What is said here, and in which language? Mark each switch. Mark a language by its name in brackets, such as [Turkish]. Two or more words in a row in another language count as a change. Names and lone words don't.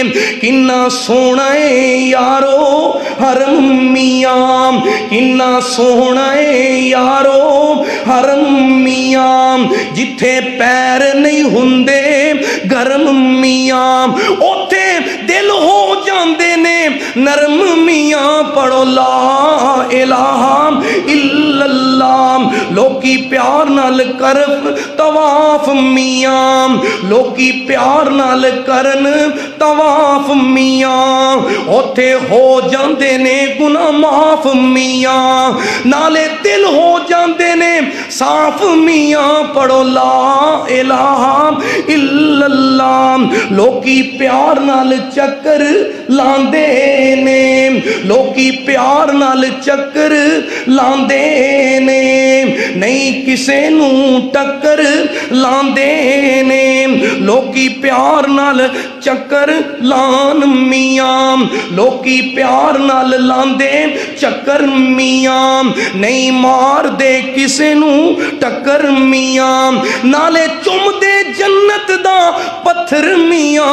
[Punjabi] کنا سونا ہے یارو حرم میاں، کنا سونا ہے یارو حرم میاں، جتھے پیر نہیں ہوندے گرم میاں اوتھے دل ہو جاندے نے نرم میاں. پڑھو [Arabic] لا الہ الا اللہ. [Punjabi] لوکی پیار نال کرف طواف میاں، لوکی پیار نال کرن طواف میاں، اوتھے ہو جاندے نے گناہ معاف میاں، نالے دل ہو جاندے نے صاف میاں. پڑھو [Arabic] لا الہ الا اللہ. [Punjabi] لوکی پیار نال چکر لاندے نے، لوکی پیار نال چکر لاندے نے، نہیں کسے نو ٹکر لاندے نے. لوکی پیار نال چکر لان میاں، لوکی پیار نال لاندے چکر میاں، نہیں مار دے کسے نو ٹکر میاں، نالے چم دے جنت دا پتھر میاں.